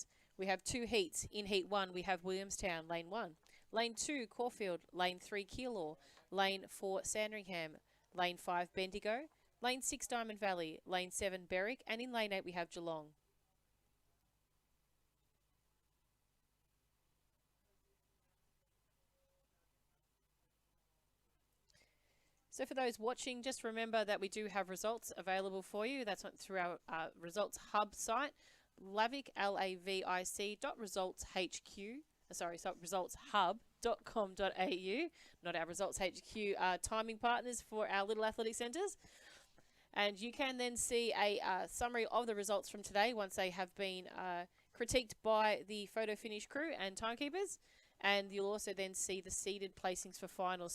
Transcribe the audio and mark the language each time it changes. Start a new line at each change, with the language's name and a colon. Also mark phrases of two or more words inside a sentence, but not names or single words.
English: We have 2 heats. In heat 1, we have Williamstown, lane 1. Lane 2, Caulfield. Lane 3, Keilor. Lane 4, Sandringham. Lane 5, Bendigo. Lane 6, Diamond Valley. Lane 7, Berwick. And in lane 8, we have Geelong. So for those watching, just remember that we do have results available for you. That's through our results hub site. LAVIC, LAVIC resultshub.com.au, not our Results HQ timing partners for our little athletic centres. And you can then see a summary of the results from today once they have been critiqued by the photo finish crew and timekeepers. And you'll also then see the seeded placings for finals.